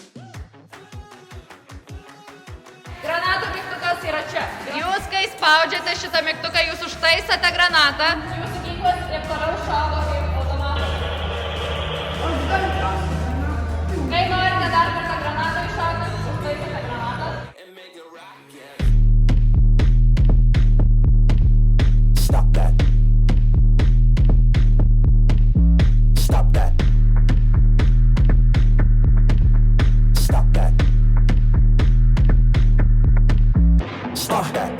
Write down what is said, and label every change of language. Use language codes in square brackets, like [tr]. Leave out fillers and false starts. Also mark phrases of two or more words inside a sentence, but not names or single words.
[lt] Granatų mygtukas yra čia. Jūs, kai spaudžiate šitą mygtuką, jūs užtaisate granatą. Jūsų ginklas ir toliau šaudo kaip automatas. Kai norite dar kartą granatą iššauti, užtaisate granatą. [en] Stop that. Stop that. Stop that. Stop that.